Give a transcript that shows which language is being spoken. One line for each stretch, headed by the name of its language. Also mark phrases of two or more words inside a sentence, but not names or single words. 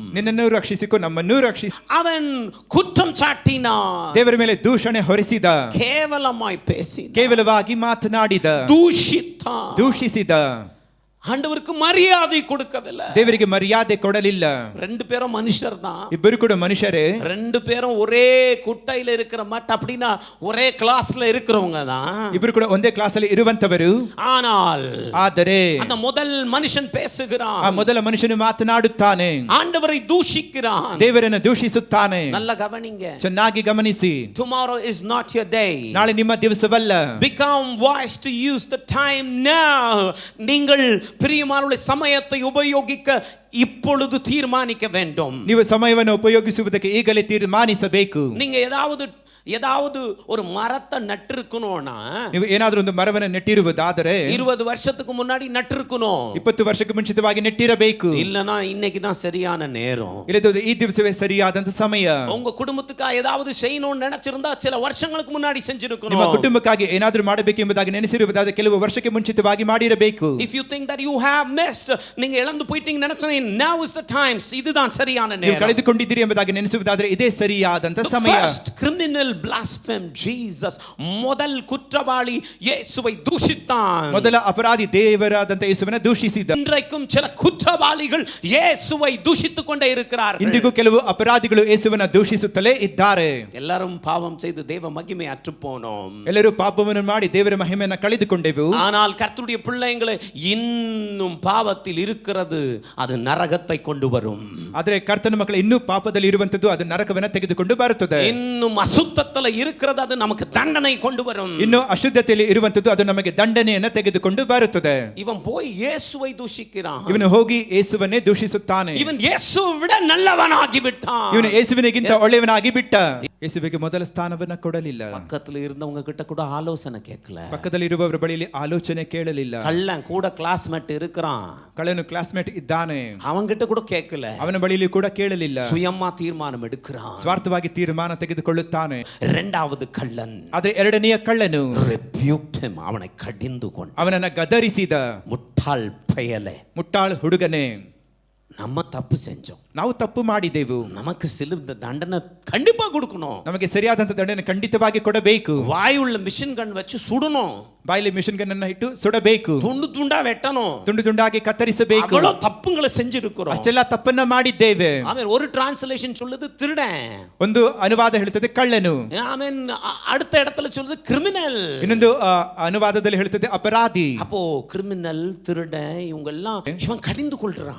Kannada: ನಿನ್ನನ್ನು ರಕ್ಷಿಸಿಕೋ, ನಮ್ಮನ್ನು ರಕ್ಷಿಸಿ.
Tamil: அவன் குற்றம் சாட்டினான்,
Kannada: ದೇವರ ಮೇಲೆ ದೂಷಣೆ ಹೊರಿಸಿದ,
Tamil: கேவலமாய் பேசினான்,
Kannada: ಕೇವಲವಾಗಿ ಮಾತನಾಡಿದ,
Tamil: தூஷித்தான்,
Kannada: ದೂಷಿಸಿದ.
Tamil: ஆண்டவருக்கு மரியாதை கொடுக்கவில்லை.
Kannada: ದೇವರಿಗೆ ಮರ್ಯಾದೆ ಕೊಡಲಿಲ್ಲ.
Tamil: ரெண்டு பேரும் மனுஷர் தான்,
Kannada: ಇಬ್ಬರು ಕೂಡ ಮನುಷ್ಯರೇ.
Tamil: ரெண்டு பேரும் ஒரே குட்டையில இருக்கிற மட், அப்படின்னா ஒரே கிளாஸ்ல இருக்கிறவங்க தான்.
Kannada: ಇಬ್ಬರು ಕೂಡ ಒಂದೇ ಕ್ಲಾಸ್ ಅಲ್ಲಿ ಇರುವಂತವರು. ಆದರೆ
Tamil: அந்த முதல் மனுஷன் பேசுகிறான்,
Kannada: ಆ ಮೊದಲ ಮನುಷ್ಯನು ಮಾತನಾಡುತ್ತಾನೆ,
Tamil: ஆண்டவரை தூஷிக்கிறான்,
Kannada: ದೇವರನ್ನು ದೂಷಿಸುತ್ತಾನೆ.
Tamil: நல்ல கவனிங்க,
Kannada: ಚೆನ್ನಾಗಿ ಗಮನಿಸಿ.
English: tomorrow is not your day.
Kannada: ನಾಳೆ ನಿಮ್ಮ ದಿವಸವಲ್ಲ.
English: become wise to use the time now.
Tamil: நீங்கள் பிரியமானவர்களே, சமயத்தை உபயோகிக்க இப்பொழுது தீர்மானிக்க வேண்டும்.
Kannada: ನೀವು ಸಮಯವನ್ನು ಉಪಯೋಗಿಸುವುದಕ್ಕೆ ಈಗಲೇ ತೀರ್ಮಾನಿಸಬೇಕು.
Tamil: நீங்க ஏதாவது ஒரு மரத்தை நட்டிருக்கணும்னா,
Kannada: ನೀವು ಏನಾದರೂ ಒಂದು ಮರವನ್ನು ನೆಟ್ಟಿರುವುದಾದರೆ
Tamil: 20 வருஷத்துக்கு முன்னாடி நட்டிருக்கணும்.
Kannada: 20 ವರ್ಷಕ್ಕೆ ಮುಂಚಿತವಾಗಿ ನೆಟ್ಟಿರಬೇಕು.
Tamil: இல்லனா இன்னைக்கு தான் சரியான நேரம்.
Kannada: ಇಲ್ಲದಿದ್ದರೆ ಈ ದಿವಸವೇ ಸರಿಯಾದಂತ ಸಮಯ.
Tamil: உங்க குடும்பத்துக்கு ஏதாவது செய்யணும்னு நினைச்சிருந்தா சில வருஷங்களுக்கு முன்னாடி செஞ்சிருக்கணும்.
Kannada: ನಿಮ್ಮ ಕುಟುಂಬಕ್ಕಾಗಿ ಏನಾದರೂ ಮಾಡಬೇಕು ಎಂಬುದಾಗಿ ನೆನೆಸಿರುವುದಾದರೆ ಕೆಲವು ವರ್ಷಕ್ಕೆ ಮುಂಚಿತವಾಗಿ ಮಾಡಿರಬೇಕು.
English: If you think that you have missed,
Tamil: நீங்க இழந்து போயிட்டீங்க நினைச்சா,
English: now is the time.
Tamil: இதுதான் சரியான நேரம்.
Kannada: ನೀವು ಕಳೆದುಕೊಂಡಿದ್ದೀರಿ ಎಂಬುದಾಗಿ ನೆನೆಸುವುದಾದರೆ ಇದೇ ಸರಿಯಾದಂತ ಸಮಯ.
English: The first criminal blasphemed Jesus.
Tamil: முதல் குற்றவாளி இயேசுவை தூஷித்தான்.
Kannada: ಮೊದಲ ಅಪರಾಧಿ ದೇವರಾದಂತ ಯೇಸುವನ್ನ ದೂಷಿಸಿದ.
Tamil: இன்றைக்கும் சில குற்றவாளிகள் இயேசுவை தூஷித்துக் கொண்டே இருக்கிறார்கள்.
Kannada: ಇಂದಿಗೂ ಕೆಲವು ಅಪರಾಧಿಗಳು ಯೇಸುವನ್ನ ದೂಷಿಸುತ್ತಲೇ ಇದ್ದಾರೆ.
Tamil: எல்லாரும் பாவம் செய்து தேவ மகிமை அற்றுப்போனோம்.
Kannada: ಎಲ್ಲರೂ ಪಾಪವನ್ನು ಮಾಡಿ ದೇವರ ಮಹಿಮೆಯನ್ನು ಕಳೆದುಕೊಂಡೆವು.
Tamil: ஆனால் கர்த்தருடைய பிள்ளைகளே, இன்னும் பாவத்தில் இருக்கிறது அது நரகத்தை கொண்டு வரும்.
Kannada: ಆದರೆ ಕರ್ತನ ಮಕ್ಕಳು ಇನ್ನೂ ಪಾಪದಲ್ಲಿ ಇರುವಂತದ್ದು ಅದು ನರಕವನ್ನು ತೆಗೆದುಕೊಂಡು ಬರುತ್ತದೆ.
Tamil: இன்னும் அசுத்தத்தில் இருக்கிறது அது நமக்கு தண்டனை கொண்டு வரும்.
Kannada: ಇನ್ನು ಅಶುದ್ಧತೆಯಲ್ಲಿ ಇರುವಂತದ್ದು ಅದು ನಮಗೆ ದಂಡನೆಯನ್ನು ತೆಗೆದುಕೊಂಡು ಬರುತ್ತದೆ.
Tamil: இவன் போய் இயேசுவை தூஷிக்கிறான்.
Kannada: ಇವನು ಹೋಗಿ ಯೇಸುವನ್ನೇ ದೂಷಿಸುತ್ತಾನೆ.
Tamil: இவன் இயேசுவை விட நல்லவனாகி விட்டான்.
Kannada: ಇವನು ಯೇಸುವಿನಿಗಿಂತ ಒಳ್ಳೆಯವನಾಗಿ ಬಿಟ್ಟ. ಯೇಸುವಿಗೆ ಮೊದಲ ಸ್ಥಾನವನ್ನು ಕೊಡಲಿಲ್ಲ.
Tamil: பக்கத்துல இருந்தவங்க கிட்ட கூட ஆலோசனை கேட்கல.
Kannada: ಪಕ್ಕದಲ್ಲಿ ಇರುವವರ ಬಳಿಯಲ್ಲಿ ಆಲೋಚನೆ ಕೇಳಲಿಲ್ಲ.
Tamil: கள்ளன் கூட கிளாஸ்மேட் இருக்கிறான்.
Kannada: ಕಳ್ಳನು ಕ್ಲಾಸ್ಮೇಟ್ ಇದ್ದಾನೆ. அவன்கிட்ட ಕೂಡ ಕೇಳಲ್ಲ. ಅವನ ಬಳಿಯಲ್ಲಿ ಕೂಡ ಕೇಳಲಿಲ್ಲ.
Tamil: சுயமா தீர்மானம் எடுக்கிறான்.
Kannada: ಸ್ವಾರ್ಥವಾಗಿ ತೀರ್ಮಾನ ತೆಗೆದುಕೊಳ್ಳುತ್ತಾನೆ.
Tamil: இரண்டாவது கள்ளன்,
Kannada: ಆದರೆ ಎರಡನೆಯ ಕಳ್ಳನು
English: rebuked him,
Tamil: ಅವனை கடிந்து கொண்டு,
Kannada: ಅವನನ್ನ ಗದರಿಸಿದ.
Tamil: முட்டாள் பயலே,
Kannada: ಮುಟ್ಟಾಳ್ ಹುಡುಗನೇ,
Tamil: நம்ம தப்பு செஞ்சோம்,
Kannada: ನಾವು ತಪ್ಪು ಮಾಡಿದೆವು,
Tamil: நமக்கு சிலுவை தண்டனை கண்டிப்பா கொடுக்கணும்,
Kannada: ನಮಗೆ ಸರಿಯಾದಂತ ದಂಡನೆ ಖಂಡಿತವಾಗಿ ಕೊಡಬೇಕು,
Tamil: வாயுள்ள மிஷின் கன் வச்சு சுடணும்,
Kannada: ಬಾಯಲ್ಲಿ ಮಿಷನ್ ಗನ್ ಅನ್ನ ಇಟ್ಟು ಸುಡಬೇಕು,
Tamil: துண்டு துண்டா வெட்டணும்,
Kannada: ತುಂಡು ತುಂಡಾಗಿ ಕತ್ತರಿಸಬೇಕು.
Tamil: அவ்வளவு தப்புங்களை செஞ்சிருக்கிறோம்.
Kannada: ಅಷ್ಟೆಲ್ಲ ತಪ್ಪನ್ನ ಮಾಡಿದ್ದೇವೆ.
Tamil: ஆமென். ஒரு டிரான்ஸ்லேஷன் சொல்லுது திருடன்,
Kannada: ಒಂದು ಅನುವಾದ ಹೇಳ್ತದೆ ಕಳ್ಳನು.
Tamil: ஆமென். அடுத்த இடத்துல சொல்லுது கிரிமினல்,
Kannada: ಇನ್ನೊಂದು ಅನುವಾದದಲ್ಲಿ ಹೇಳ್ತದೆ ಅಪರಾಧಿ.
Tamil: அப்போ கிரிமினல், திருடன் இவங்க எல்லாம் இவன் கடிந்து கொள்றான்,